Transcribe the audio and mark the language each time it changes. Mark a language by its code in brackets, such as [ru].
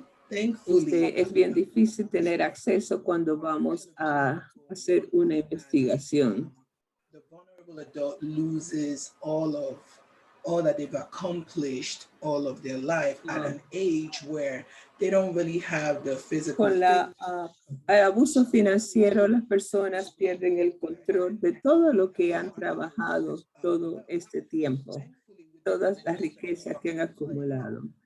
[es] Es bien difícil tener acceso cuando vamos a hacer una investigación. [en] The vulnerable adult loses all that they've accomplished all of their life at an age where they don't really have the physical. [es] Con el abuso financiero, las personas pierden el control de todo lo que han trabajado todo este tiempo, todas las riquezas que han acumulado.